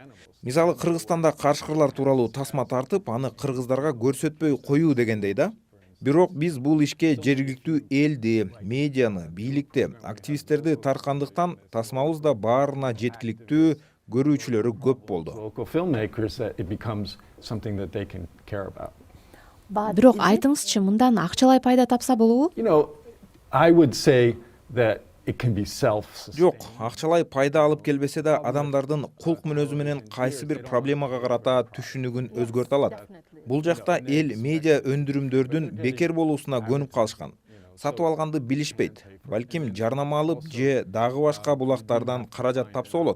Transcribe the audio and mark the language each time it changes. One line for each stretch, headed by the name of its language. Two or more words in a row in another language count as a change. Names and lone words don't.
Kyrgyz: Мисалы, Кыргызстанда карышкырлар тууралуу тасма тартып, аны кыргыздарга көрсөтпөй коюу дегендей да. Бирок биз бул ишке жергиликтүү элди, медианы, бийликти, активисттерди тарткандыктан тасмабыз да баарына жеткиликтүү, көрүүчүлөрү көп болду.
English: Local filmmakers that it becomes something that they can care about.
Kyrgyz: Бирок айтыңызчы, мындан акчалай пайда тапса болобу?
English: You know, I would say that it can be self-sustaining.
Kyrgyz: Жок, акчалай пайда алып келбесе да, адамдардын кулк мүнөзү менен кайсы бир проблемага карата түшүнүгүн өзгөртө алат. Бул жакта эл медиа өндүрүмдөрдүн бекер болуусуна көнүп калышкан. Сатып алганды билишпейт. Балким жарнама алып же дагы башка булактардан каражат тапса болот.